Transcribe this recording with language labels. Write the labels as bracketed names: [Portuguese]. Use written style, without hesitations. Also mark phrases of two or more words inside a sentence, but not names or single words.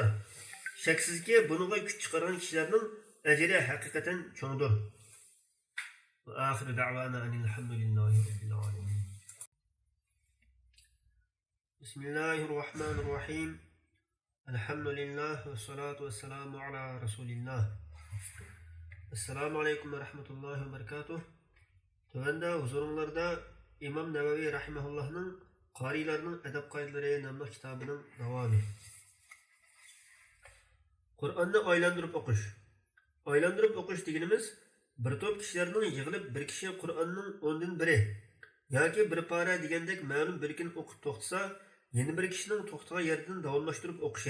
[Uzbek] Shaksizki buningga kuch chiqargan kishilarning ajri haqiqatan cho'ngdir. [Arabic] وآخر دعوانا الحمد لله رب العالمين. Bismillahirrohmanirrohim. الحمد لله والصلاة والسلام على رسول الله. السلام عليكم ورحمة الله وبركاته. [Uzbek] Tövende huzurunlarda İmam Nevevi Rahimahullah'ın Qarilarning adab qoidalari nomli kitobining davomi. Qur'onni aylantirib o'qish. Aylantirib o'qish deganimiz bir to'p kishilarning yig'ilib bir kishi Qur'onning 10 dan biri yoki bir para degandek ma'lum bir kun o'qib to'xtasa, yana bir kishining to'xtagan yeridan davomlashtirib o'qishi.